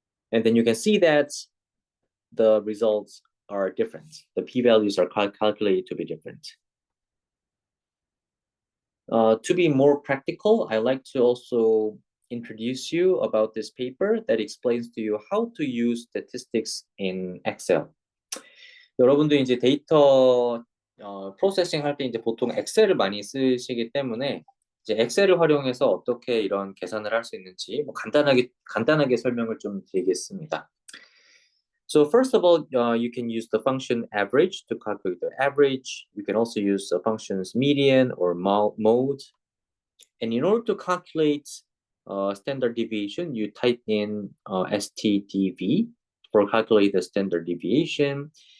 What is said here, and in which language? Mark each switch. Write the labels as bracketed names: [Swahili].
[English] And then you can see that the results are different. The p-values are calculated to be different. To be more practical, I like to also introduce you about this paper that explains to you how to use statistics in Excel. [Korean] 여러분도 이제 데이터 프로세싱 할 때 이제 보통 엑셀을 많이 쓰시기 때문에 이제 엑셀을 활용해서 어떻게 이런 계산을 할 수 있는지 뭐 간단하게 설명을 좀 드리겠습니다. [English] So first of all, you can use the function average to calculate the average. You can also use the functions median or mode. And in order to calculate standard deviation, you type in stdv for calculate the standard deviation.